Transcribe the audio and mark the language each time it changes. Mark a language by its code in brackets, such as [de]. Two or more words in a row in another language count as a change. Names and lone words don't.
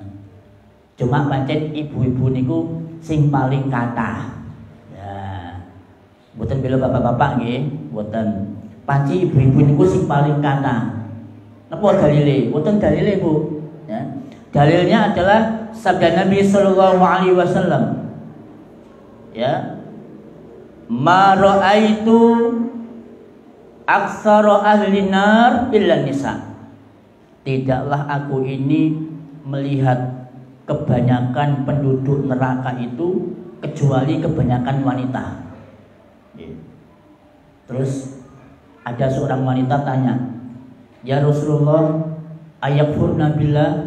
[jv] Cuma pancen ibu-ibu niku sing paling kathah. Ya. Mboten bela bapak-bapak nggih, mboten. Panci ibu-ibu niku sing paling kathah. Napa dalile? Mboten dalile, Bu. Ya. [id] Dalilnya adalah sabda Nabi [ar] صلى الله عليه وسلم. [id] Ya. [ar] ما رأيت أكثر أهل النار إلا النساء. [id] Tidaklah aku ini melihat kebanyakan penduduk neraka itu kecuali kebanyakan wanita. Terus ada seorang wanita tanya, [ar] "يا رسول الله، أيكفرن بالله?